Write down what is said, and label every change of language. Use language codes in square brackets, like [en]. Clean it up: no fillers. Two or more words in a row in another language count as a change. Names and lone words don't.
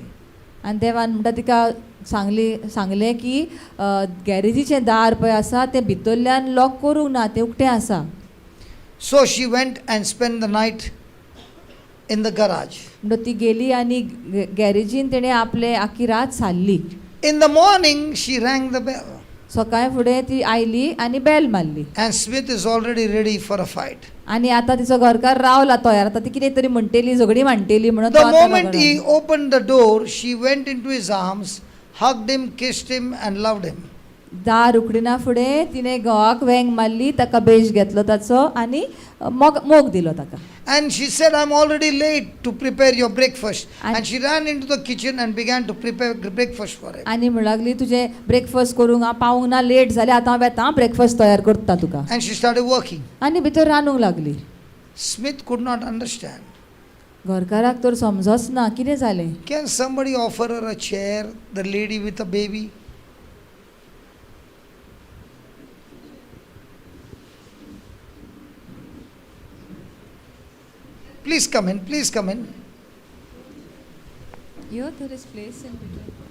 [kok] आनी देवान म्हणटा तिका सांगलें की गॅरेजीचें दार पळय आसा तें भितरल्यान लॉक करूंक ना, तें उक्तें आसा. [en] So she went and spent the night in the garage. [kok] म्हणटा ती गेली आनी गॅरेजीन तेणें आपले आख्खी रात सारली. [en] In the morning she rang the bell. [kok] सकाळी फुडें ती आयली आनी बॅल मारली. [en] And Smith is already ready for a fight. [kok] आनी आतां तिचो घरकार रावला तयार, आतां ती कितें तरी म्हणटेली, झगडी मांडटेली म्हणून. [en] The moment he opened the door, she went into his arms, hugged him, kissed him and loved him. [kok] दार उकडीना फुडें तिणें घोवाक वेंग मारली, ताका बेश घेतलो ताचो आनी मोग दिलो ताका. [en] And she said, I'm already late to prepare your breakfast. And- And she ran into the kitchen and began to prepare breakfast for him. [kok] आनी म्हणूंक लागली तुजें ब्रेकफास्ट करूंक हांव पावूंक ना, लेट जालें, आतां हांव येता ब्रेकफास्ट तयार करता तुका. [en] And she started working. [kok] आनी भितर रांदूंक लागली. [en] Smith could not understand. [kok] घरकाराक तर समजच ना कितें जालें. [en] Can somebody offer her a chair, the lady with a baby? Please come in, please come in. Here there is place in between.